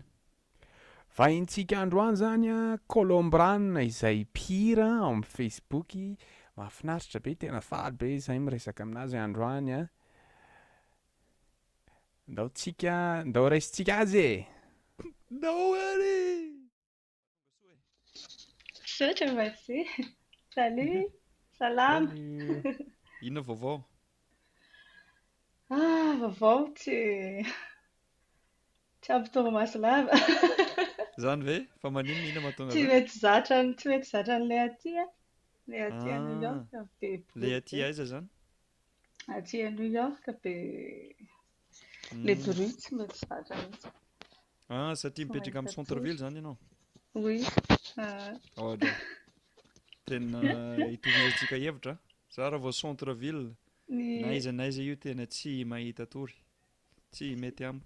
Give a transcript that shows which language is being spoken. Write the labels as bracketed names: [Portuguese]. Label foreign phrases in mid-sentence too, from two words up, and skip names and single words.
[Malagasy] Vahintsika androany zany Colombrane izay mpihira ao amin'ny Facebook, mahafinaritra be, tena faly be izay miresaka aminazy androany Ndao raisitsika azy e. Ndao ary! Saotra [French] vas-y. Salut, [Malagasy] salama. Inona vaovao? Vaovao tsy ampy torimaso lava. Zany ve? Fa maninona ina mahatonga Tsy zany? mety zatra an'ilay aty ilay aty [French] à New York [Malagasy] be Le aty aiza zany? aty [French] à New York [Malagasy] be [French] le bruit [Malagasy] tsy mety zatra mihitsy. Satria mipetraka amin'ny centre-ville zany ianao? [French] Oui. [Malagasy] Ohatra. Tena itovizantsika hevitra. Za raha vao centre-ville na aiza io tena tsy mahita tory. Tsy mety amiko.